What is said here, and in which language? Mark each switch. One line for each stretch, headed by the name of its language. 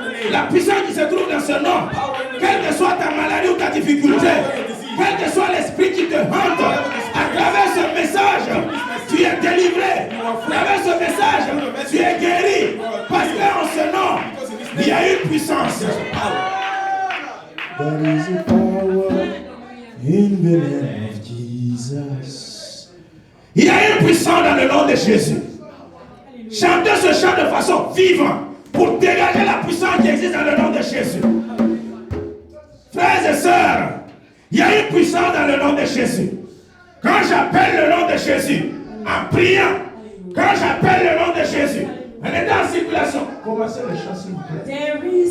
French: La puissance qui se trouve dans ce nom. Quelle que soit ta maladie ou ta difficulté, quel que soit l'esprit qui te hante, à travers ce message, tu es délivré. À travers ce message, tu es guéri. Parce qu'en ce nom, il y a une puissance.
English: There is a power in the name of Jesus.
French: Il y a une puissance dans le nom de Jésus. Chantez ce chant de façon vivante pour dégager la puissance qui existe dans le nom de Jésus. Frères et sœurs, il y a une puissance dans le nom de Jésus. Quand j'appelle le nom de Jésus, en priant, quand j'appelle le nom de Jésus, en étant en circulation, commencez le chant s'il vous plaît.